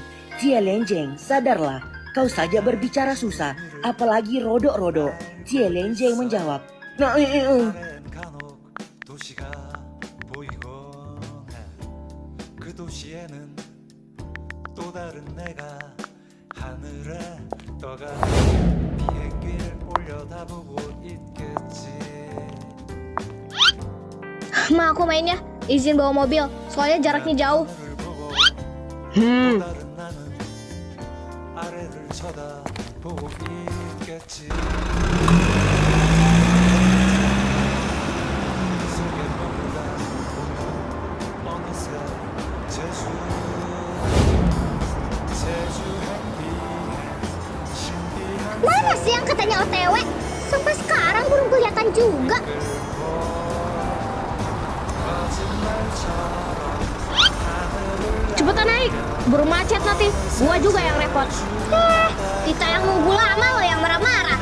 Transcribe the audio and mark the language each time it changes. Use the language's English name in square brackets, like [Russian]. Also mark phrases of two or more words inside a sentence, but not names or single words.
[Indonesian] Cie Lenjeng, sadarlah, kau saja berbicara susah, apalagi rodok-rodok. Cie Lenjeng menjawab, nah, [Korean] 간혹 도시가 보이곤 해. 그 도시에는 또 다른 내가 하늘에 떠가는 비행기를 올려다보고 있겠지. [Indonesian] Ma, aku mainnya. Izin bawa mobil. Soalnya jaraknya jauh. [Korean] 하늘을 보고 또 다른 나는 아래를 쳐다보고 있겠지. 속에 머물다 보면 어느새 제주 햇빛 신비한 [Indonesian] Mana sih yang katanya OTW? Sampai sekarang belum kelihatan juga. Cepetan naik, buru macet nanti. Gua juga yang repot. Kita yang nunggu lama lo yang marah-marah.